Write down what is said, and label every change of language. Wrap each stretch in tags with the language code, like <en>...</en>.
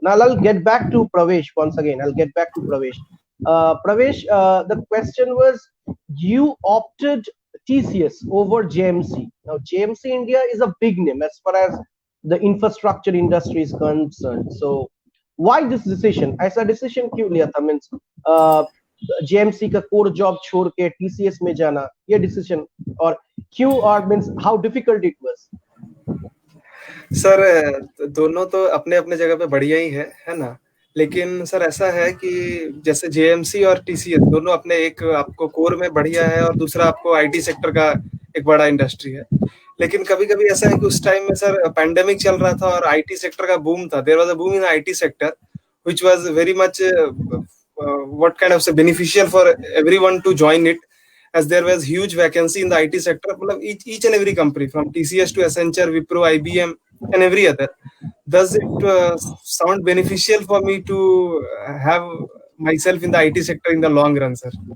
<en>Now I'll get back to Pravesh once again. I'll get back to Pravesh. Pravesh, the question was, you opted TCS over JMC. Now JMC India is a big name as far as the infrastructure industry is concerned. So why this decision?</en> <hi>ऐसा decision क्यों लिया था? Means JMC का core job छोड़ के TCS में जाना, ये डिसीजन, और क्यों, और means</hi> <en>How difficult it was?</en> <hi>Sir दोनों तो अपने अपने जगह पे बढ़िया ही है ना। लेकिन सर ऐसा है कि जैसे जेएमसी और टीसीएस दोनों अपने एक आपको कोर में बढ़िया है और दूसरा आपको आईटी सेक्टर का एक बड़ा इंडस्ट्री है। लेकिन कभी-कभी ऐसा है कि उस टाइम में सर पैंडेमिक चल रहा था और आईटी सेक्टर का बूम था।</hi> <en>There was a boom in IT sector which was very much what kind of say beneficial for everyone to join it, as there was huge vacancy in the IT sector. मतलब each and every company from TCS to Accenture, Wipro, IBM, and every other. Does it sound beneficial for me to have myself in the IT sector in the long run, sir?</en>